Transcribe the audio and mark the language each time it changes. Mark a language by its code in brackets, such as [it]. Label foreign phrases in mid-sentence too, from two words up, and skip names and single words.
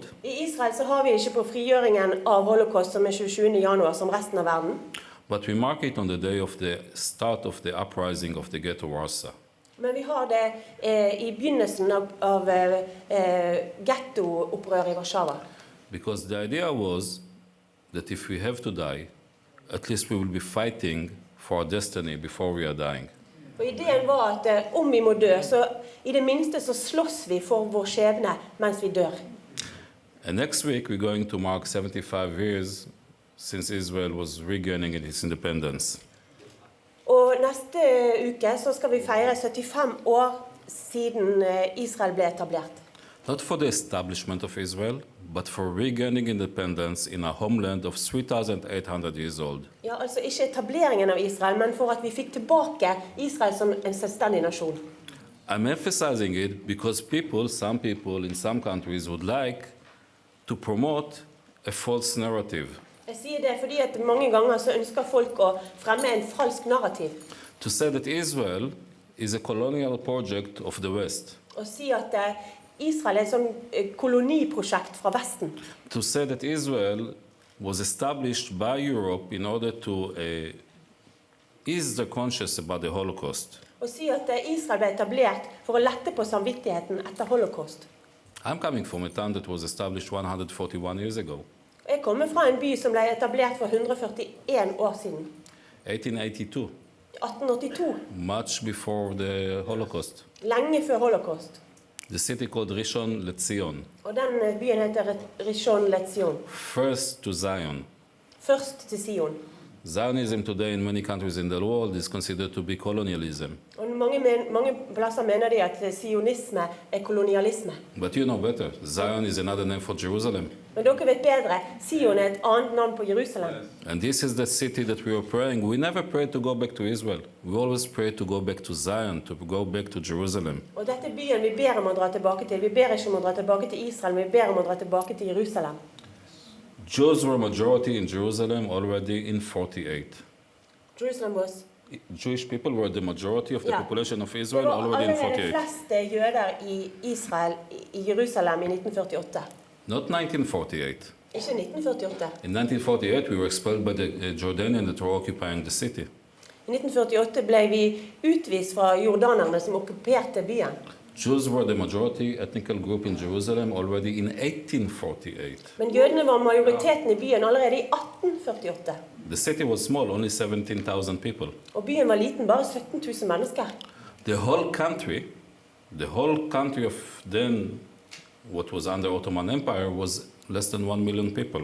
[no] I Israel så har vi ikke på frigjøringen av Holocaust som 27. januar som resten av verden. [en] But we mark it on the day of the start of the uprising of the ghetto Warsaw. [no] Men vi har det i begynnelsen av ghetto-opprøret i Warszawa. [en] Because the idea was that if we have to die, at least we will be fighting for our destiny before we are dying. [no] Og ideen var at om vi må dø, så i det minste så slåss vi for vår skjebne mens vi dør. [en] And next week, we're going to mark 75 years since Israel was regaining its independence. [no] Og neste uke så skal vi feire 75 år siden Israel ble etablert. [en] Not for the establishment of Israel, but for regaining independence in a homeland of 3,800 years old. [no] Ja, altså ikke etableringen av Israel, men for at vi fikk tilbake Israel som en selvstendig nasjon. [en] I'm emphasizing it because some people in some countries would like to promote a false narrative. [no] Jeg sier det fordi at mange ganger så ønsker folk å fremme en falsk narrativ. [en] To say that Israel is a colonial project of the West. [no] Og si at Israel er et sånn koloniprosjekt fra Vesten. [en] To say that Israel was established by Europe in order to ease the conscience about the Holocaust. [no] Og si at Israel ble etablert for å lette på samvittigheten etter holocaust. [en] I'm coming from a town that was established 141 years ago. [no] Jeg kommer fra en by som ble etablert for 141 år siden. 1882, 1882, [en] much before the Holocaust. [no] lenge før holocaust. [en] The city called Rishon LeZion, [no] Og den byen heter Rishon LeZion. [en] first to Zion. [no] Først til Sion. [en] Zionism today in many countries in the world is considered to be colonialism. [no] Og mange plasser mener de at sionisme er kolonialisme. [en] But you know better. Zion is another name for Jerusalem. [no] Men dere vet bedre, Sion er et annet navn på Jerusalem. [en] And this is the city that we are praying. We never prayed to go back to Israel. We always prayed to go back to Zion, to go back to Jerusalem. [no] Og dette er byen vi ber om å dra tilbake til. Vi ber ikke om å dra tilbake til Israel, men vi ber om å dra tilbake til Jerusalem. [en] Jews were majority in Jerusalem already in 48. Jerusalem was... Jewish people were the majority of the [no] Ja. [en] population of [no] Det Israel var [en] already in [no] allerede 48. flest jøder i Israel, i Jerusalem i 1948. [en] Not 1948. [no] Ikke 1948. [en] In 1948, we were expelled by the Jordanians that were occupying the city. [no] I 1948 ble vi utvist fra jordanerne som okkuperte byen. [en] Jews were the majority ethnical group in Jerusalem already in 1848. [no] Men jødene var majoriteten i byen allerede i 1848. [en] The city was small, only 17,000 people. [no] Og byen var liten, bare 17 000 mennesker. [en] The whole country of then, what was under Ottoman Empire, was less than 1 million people.